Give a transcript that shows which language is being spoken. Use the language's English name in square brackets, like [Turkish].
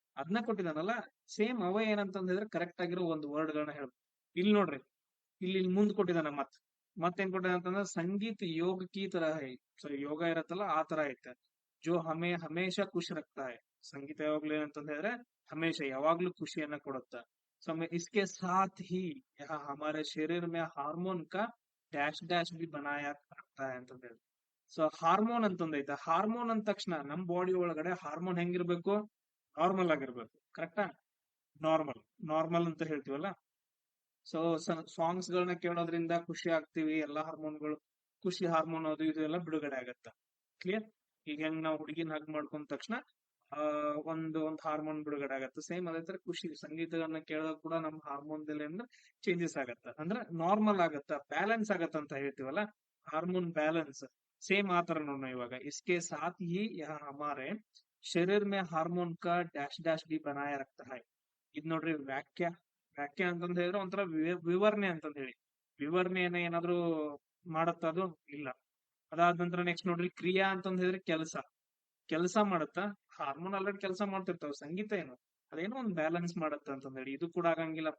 [Kannada] ಅದನ್ನ ಕೊಟ್ಟಿದಾನಲ್ಲ, ಸೇಮ್ ಅವ ಏನಂತಂದ್ ಹೇಳಿದ್ರೆ ಕರೆಕ್ಟ್ ಆಗಿರೋ ಒಂದು ವರ್ಡ್ ಗಳನ್ನ ಹೇಳ್ಬೇಕು. ಇಲ್ಲಿ ನೋಡ್ರಿ, ಇಲ್ಲಿ ಮುಂದ್ ಕೊಟ್ಟಿದಾನ. ಮತ್ತೇನ್ ಕೊಟ್ಟಿದಾನ ಅಂತಂದ್ರೆ [Hindi] ಸಂಗೀತ ಯೋಗ ಕಿ ತರ ಹೈ. [Kannada] ಸೊ ಯೋಗ ಇರತ್ತಲ್ಲ ಆ ತರ ಐತೆ. [Hindi] ಜೋ ಹಮೇಶ ಖುಷಿ ರಕ್ತಾ ಹೈ. [Kannada] ಸಂಗೀತ ಯಾವಾಗ್ಲೂ ಏನಂತಂದ್ ಹೇಳಿದ್ರೆ ಹಮೇಶ ಯಾವಾಗ್ಲೂ ಖುಷಿಯನ್ನ ಕೊಡುತ್ತ. [Hindi] ಸೊ इसके साथ ही यह हमारे शरीर में हार्मोन का डैश डैश भी बनाया रखता है [Kannada] ಅಂತಂದ್ ಹೇಳಿ. ಸೊ ಹಾರ್ಮೋನ್ ಅಂತಂದ್ ಐತೆ. ಹಾರ್ಮೋನ್ ಅಂದ ತಕ್ಷಣ ನಮ್ ಬಾಡಿ ಒಳಗಡೆ ಹಾರ್ಮೋನ್ ಹೆಂಗಿರ್ಬೇಕು? ನಾರ್ಮಲ್ ಆಗಿರ್ಬೇಕು. ಕರೆಕ್ಟಾ? ನಾರ್ಮಲ್ ನಾರ್ಮಲ್ ಅಂತ ಹೇಳ್ತೀವಲ್ಲ. ಸೊ ಸಾಂಗ್ಸ್ ಗಳನ್ನ ಕೇಳೋದ್ರಿಂದ ಖುಷಿ ಆಗ್ತೀವಿ. ಎಲ್ಲಾ ಹಾರ್ಮೋನ್ಗಳು, ಖುಷಿ ಹಾರ್ಮೋನ್ ಅದು ಇದು ಎಲ್ಲ ಬಿಡುಗಡೆ ಆಗತ್ತ. ಕ್ಲಿಯರ್. ಈಗ ಹೆಂಗ್ ನಾವು ಹುಡುಗಿನ ಹಗ್ ಮಾಡ್ಕೊಂಡ ತಕ್ಷಣ ಒಂದು ಹಾರ್ಮೋನ್ ಬಿಡುಗಡೆ ಆಗತ್ತೆ. ಸೇಮ್ ಅದೇ ತರ ಖುಷಿ ಸಂಗೀತಗಳನ್ನ ಕೇಳೋದ್ ಕೂಡ ನಮ್ ಹಾರ್ಮೋನ್ ಚೇಂಜಸ್ ಆಗತ್ತ. ಅಂದ್ರೆ ನಾರ್ಮಲ್ ಆಗತ್ತ, ಬ್ಯಾಲೆನ್ಸ್ ಆಗತ್ತ ಅಂತ ಹೇಳ್ತೀವಲ್ಲ, ಹಾರ್ಮೋನ್ ಬ್ಯಾಲೆನ್ಸ್. ಸೇಮ್ ಆತರ ನೋಡೋಣ ಇವಾಗ. [Hindi] इसके साथ ही यह हमारे शरीर में हार्मोन का डैश डैश भी बनाया रखता है. [Kannada] ಇದ್ ನೋಡ್ರಿ ವ್ಯಾಖ್ಯ. ವ್ಯಾಖ್ಯ ಅಂತಂದ್ ಹೇಳಿದ್ರೆ ಒಂಥರ ವಿವರಣೆ ಅಂತಂದ್ ಹೇಳಿ. ವಿವರಣೆಯನ್ನ ಏನಾದ್ರು ಮಾಡತ್ತ ಅದು? ಇಲ್ಲ. ಅದಾದ ನಂತರ ನೆಕ್ಸ್ಟ್ ನೋಡ್ರಿ ಕ್ರಿಯಾ ಅಂತಂದ್ ಹೇಳಿದ್ರೆ ಕೆಲಸ. ಕೆಲಸ ಮಾಡತ್ತ. ಹಾರ್ಮೋನ್ ಆಲ್ರೆಡಿ ಕೆಲಸ ಮಾಡ್ತಿರ್ತಾವ. ಸಂಗೀತ ಏನು ಅದೇನೋ ಒಂದ್ ಬ್ಯಾಲೆನ್ಸ್ ಮಾಡತ್ತ ಅಂತಂದ್ ಹೇಳಿ. ಇದು ಕೂಡ ಆಗಂಗಿಲ್ಲ.